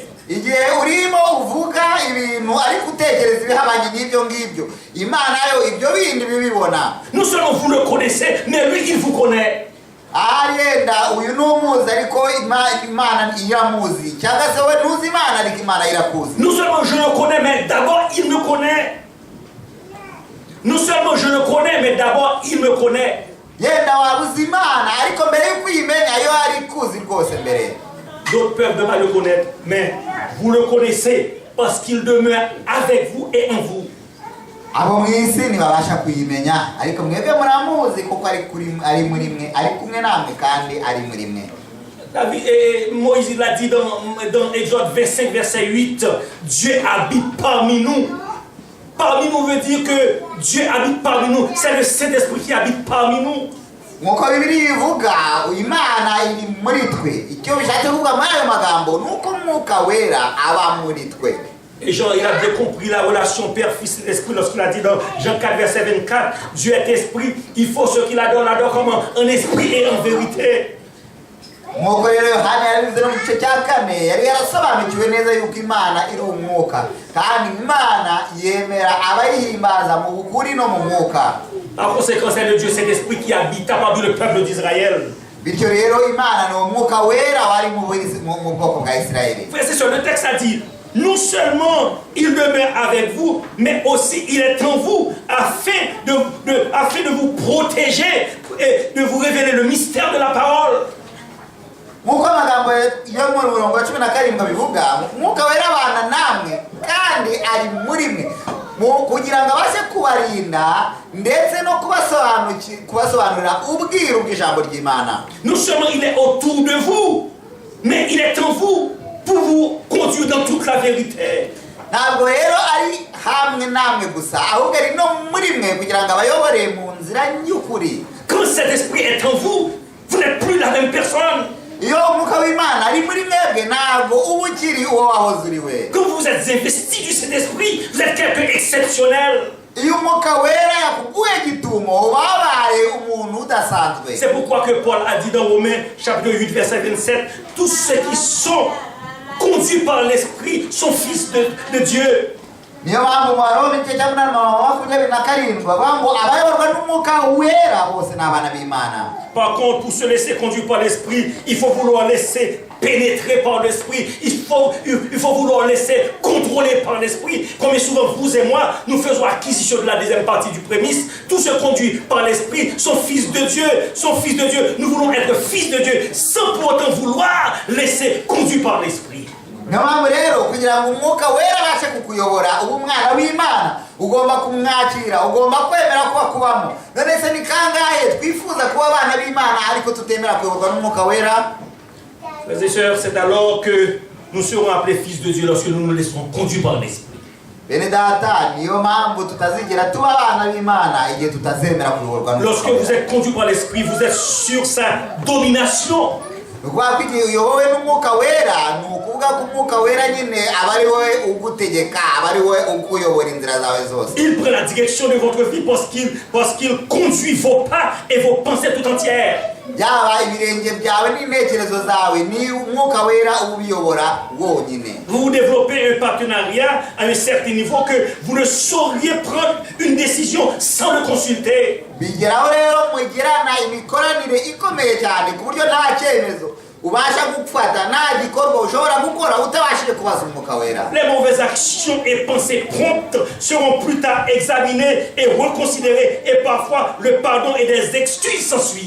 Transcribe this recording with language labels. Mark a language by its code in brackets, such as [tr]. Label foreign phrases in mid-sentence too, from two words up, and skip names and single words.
[rw] Igihe urimo uvuga ibintu ariko utekereza ibihabanye n'ibyo ngibyo, Imana yo ibyo bindi bibibona. [fr] Non seulement vous le connaissez, mais lui il vous connaît. [rw] Arenda uyu n'umuzi ariko Imana iramuzi, cyangwa se we ntuzi Imana ariko Imana irakuzi. [fr] Non seulement je le connais, mais d'abord il me connaît. Non seulement je le connais, mais d'abord il me connaît. [rw] Yenda wabuzi Imana ariko mbere yo kwimenya yo ari kuzi rwose mbere. [fr] D'autres peuvent ne pas le connaître, mais vous le connaissez parce qu'il demeure avec vous et en vous. [rw] Abo mwisi ntibabasha kuyimenya ariko mwebwe muramuzi kuko ari muri mwe, ari kumwe namwe kandi ari muri mwe. [fr] Moïse l'a dit dans Exode 25 verset 8, Dieu habite parmi nous. Parmi nous veut dire que Dieu habite parmi nous. C'est le Saint-Esprit qui habite parmi nous. [rw] Nk'uko Bibiliya ivuga Imana iri muri twe, icyo bishatse kuvuga muri ayo magambo nuko umwuka wera aba muri twe. [fr] Et Jean, il a bien compris la relation Père, Fils et Esprit lorsqu'il a dit dans Jean 4 verset 24, Dieu est esprit, il faut ce qu'il adore, l'adore comment? En esprit et en vérité. [rw] Nk'uko rero Yohana yabivuze no mu gice cya kane yari yarasobanukiwe neza yuko Imana iri umwuka kandi Imana yemera abayihimbaza mu bukuri no mu mwuka. [fr] Par conséquent, c'est le Dieu, cet esprit qui habite parmi le peuple d'Israël. [rw] Bityo rero Imana ni umwuka wera wari mu bwoko bwa Isirayeli. [fr] Frère, c'est sur le texte a dit, non seulement il demeure avec vous, mais aussi il est en vous afin de vous protéger et de vous révéler le mystère de la parole. [rw] Nk'uko amagambo yo mu murongo wa 17 bivuga, umwuka wera abana namwe kandi ari muri mwe kugira ngo abashe kubarinda ndetse no kubasobanurira ubwiru bw'ijambo ry'Imana. [fr] Non seulement il est autour de vous, mais il est en vous pour vous conduire dans toute la vérité. [rw] Ntabwo rero ari hamwe namwe gusa ahubwo ari no muri mwe kugira ngo abayobore mu nzira y'ukuri. [fr] Quand cet esprit est en vous, vous n'êtes plus la même personne. [rw] Iyo umwuka w'Imana ari muri mwebwe ntabwo uba ukiri uwo wahoze uri we. [fr] Quand vous êtes investi du Saint-Esprit, vous êtes quelqu'un d'exceptionnel. [rw] iyo umwuka wera yakuguye gitumo ubabaye umuntu udasanzwe. [fr] C'est pourquoi que Paul a dit dans Romains chapitre 8 verset 27, tous ceux qui sont conduits par l'esprit sont fils de Dieu. [rw] Niyo mpamvu mu Baroma igice cya 8:27 bavuga ngo abayoborwa n'umwuka wera bose ni abana b'Imana. [fr] Par contre, pour se laisser conduire par l'esprit, il faut vouloir laisser pénétrer par l'esprit, il faut vouloir laisser contrôler par l'esprit. Comme souvent vous et moi, nous faisons acquisition de la deuxième partie du prémisse. Tous ceux conduits par l'esprit sont fils de Dieu, sont fils de Dieu. Nous voulons être fils de Dieu sans pour autant vouloir laisser conduire par l'esprit. [rw] Niyo mpamvu rero kugira ngo umwuka wera abashe kukuyobora uba umwana w'Imana ugomba kumwakira, ugomba kwemera kuba kubamo. None se ni kangahe twifuza kuba abana b'Imana ariko tutemera kuyoborwa n'umwuka wera? [fr] Frères et sœurs, c'est alors que nous serons appelés fils de Dieu lorsque nous nous laisserons conduire par l'esprit. [rw] Bene data, niyo mpamvu tutazigera tuba abana b'Imana igihe tutazemera kuyoborwa n'umwuka wera. [fr] Lorsque vous êtes conduit par l'esprit, vous êtes sur sa domination. [rw] Rwa igihe uyobowe n'umwuka wera ni ukuvuga ko umwuka wera nyine aba ari wowe ugutegeka, aba ari wowe ukuyobora inzira zawe zose. [fr] Il prend la direction de votre vie parce qu'il conduit vos pas et vos pensées tout entières. [rw] Byaba ibirenge byawe n'intekerezo zawe ni umwuka wera ubiyobora wonyine. [fr] Vous développez un partenariat à un certain niveau que vous ne sauriez prendre une décision sans le consulter. [rw] Bigeraho rero mugirana imikoranire ikomeye cyane ku buryo nta cyemezo ubasha gufata, nta gikorwa ushobora gukora utabashije kubaza umwuka wera. [fr] Les mauvaises actions et pensées promptes seront plus tard examinées et reconsidérées, et parfois le pardon et des excuses s'en suivent.